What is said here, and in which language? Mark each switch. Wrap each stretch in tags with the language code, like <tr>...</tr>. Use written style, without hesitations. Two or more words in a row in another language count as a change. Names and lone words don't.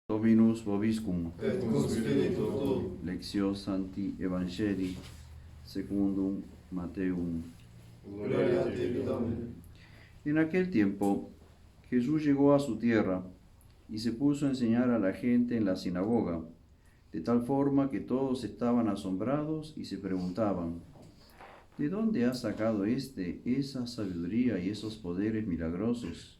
<la>Dominus vobiscum. Et cum spiritu tuo. Lectio Sancti Evangelii secundum Mateum. Gloria a te, Domine.</la> <es>En aquel tiempo, Jesús llegó a su tierra y se puso a enseñar a la gente en la sinagoga, de tal forma que todos estaban asombrados y se preguntaban: ¿de dónde ha sacado esa sabiduría y esos poderes milagrosos?</es>